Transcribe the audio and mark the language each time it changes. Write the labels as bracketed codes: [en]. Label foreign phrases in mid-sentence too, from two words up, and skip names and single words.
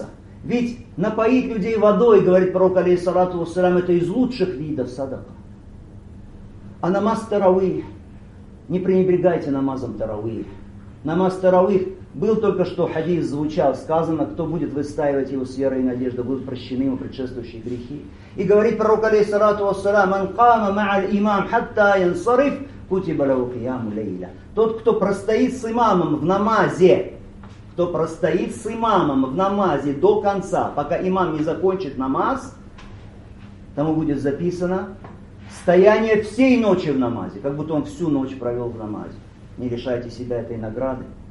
[ru] Ведь напоить людей водой, говорит пророк, [ar] عليه الصلاة والسلام, [ru] это из лучших видов садака. А намаз таравих. Не пренебрегайте намазом таравих. Намаз таравих, был только что хадис, звучал, сказано: кто будет выстаивать его с верой и надеждой, будут прощены ему предшествующие грехи. И говорит пророк, [ar] عليه الصلاة والسلام من قام مع الإمام حتى ينصرف كتب له قيام ليلة. [ru] Тот, кто простоит с имамом в намазе, кто простоит с имамом в намазе до конца, пока имам не закончит намаз, тому будет записано стояние всей ночи в намазе, как будто он всю ночь провел в намазе. Не лишайте себя этой награды.